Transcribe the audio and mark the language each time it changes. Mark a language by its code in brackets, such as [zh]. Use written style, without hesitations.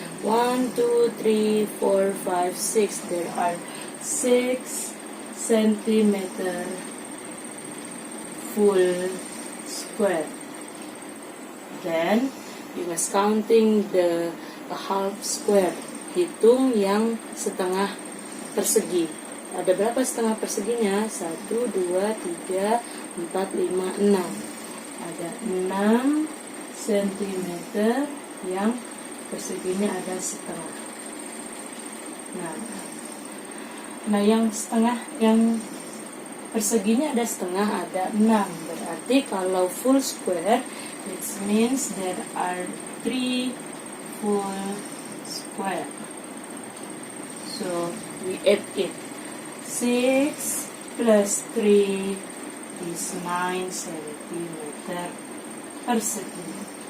[en] 1, 2, 3, 4, 5, 6. There are 6 centimeter full square. Then, you must counting the half square. [id] Hitung yang setengah persegi. Ada berapa setengah perseginya? 1, 2, 3, 4, 5, 6. Ada 6 cm yang perseginya ada setengah. Nah yang setengah, yang perseginya ada setengah, ada 6. Berarti kalau [en] full square, it means there are 3 full square. So we add it. 6 plus 3 is 9 centimeter persegi.